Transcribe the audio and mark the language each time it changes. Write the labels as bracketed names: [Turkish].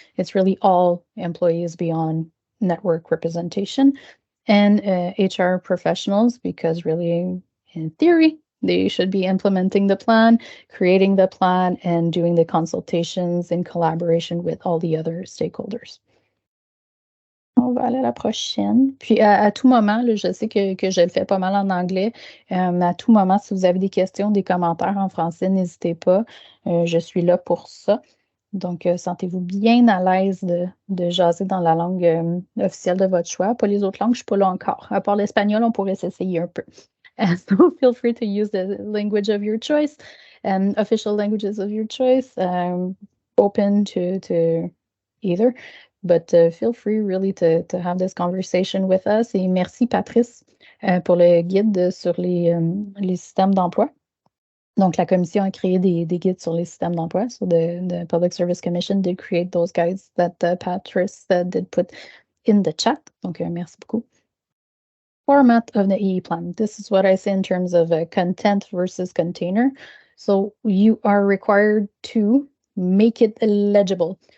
[English] It's really all employees beyond network representation, and HR professionals, because really, in theory, they should be implementing the plan, creating the plan, and doing the consultations in collaboration with all the other stakeholders. [French] On va aller à la prochaine. Puis à tout moment, là, je sais que je le fais pas mal en anglais. À tout moment, si vous avez des questions, des commentaires en français, n'hésitez pas. Je suis là pour ça. Donc, sentez-vous bien à l'aise de jaser dans la langue officielle de votre choix. Pas les autres langues, je ne suis pas là encore. À part l'espagnol, on pourrait s'essayer un peu. [English] So feel free to use the language of your choice, official languages of your choice, open to either. But feel free really to have this conversation with us. [French] Et merci, Patrice, pour le guide sur les systèmes d'emploi. Donc, la commission a créé des guides sur les systèmes d'emploi. [English] So the Public Service Commission did create those guides that Patrice did put in the chat. [French] Donc, merci beaucoup. [English] Format of the EE plan. This is what I say in terms of content versus container. So you are required to make it legible.